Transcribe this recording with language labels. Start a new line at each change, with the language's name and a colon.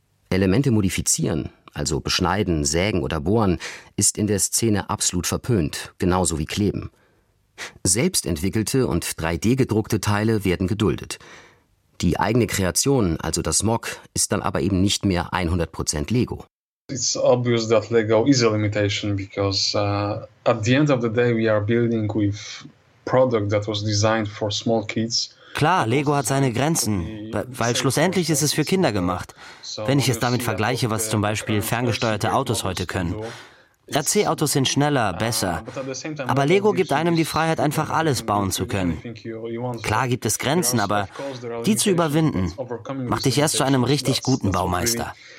German: Elemente modifizieren, also beschneiden, sägen oder bohren, ist in der Szene absolut verpönt, genauso wie kleben. Selbstentwickelte und 3D-gedruckte Teile werden geduldet. Die eigene Kreation, also das Mock, ist dann aber eben nicht mehr 100% Lego.
English: It's obvious that Lego is a limitation because at the end of the day we are building with product that was designed for small kids.
German: Klar, Lego hat seine Grenzen, weil schlussendlich ist es für Kinder gemacht. Wenn ich es damit vergleiche, was zum Beispiel ferngesteuerte Autos heute können. RC-Autos sind schneller, besser. Aber Lego gibt einem die Freiheit, einfach alles bauen zu können. Klar gibt es Grenzen, aber die zu überwinden, macht dich erst zu einem richtig guten Baumeister.